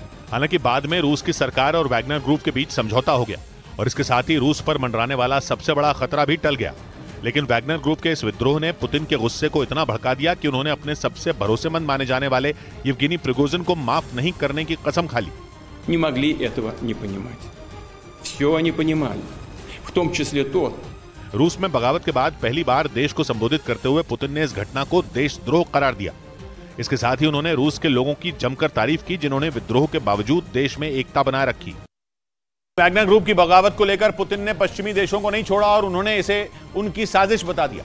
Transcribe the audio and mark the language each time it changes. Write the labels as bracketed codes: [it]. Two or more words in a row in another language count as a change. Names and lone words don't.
[hi] हालांकि बाद में रूस की सरकार और वैगनर ग्रुप के बीच समझौता हो गया और इसके साथ ही रूस पर मंडराने वाला सबसे बड़ा खतरा भी टल गया। लेकिन वैगनर ग्रुप के इस विद्रोह ने पुतिन के गुस्से को इतना भड़का दिया कि उन्होंने अपने सबसे भरोसेमंद माने जाने वाले येवगेनी प्रिगोजिन को माफ नहीं करने की कसम खा ली। [ru] Не могли этого не понимать. Все они понимали. В том числе то, [hi] रूस में बगावत के बाद पहली बार देश को संबोधित करते हुए पुतिन ने इस घटना को देशद्रोह करार दिया। इसके साथ ही उन्होंने रूस के लोगों की जमकर तारीफ की जिन्होंने विद्रोह के बावजूद देश में एकता बनाए रखी। वैगनर ग्रुप की बगावत को लेकर पुतिन ने पश्चिमी देशों को नहीं छोड़ा और उन्होंने इसे उनकी साजिश बता दिया।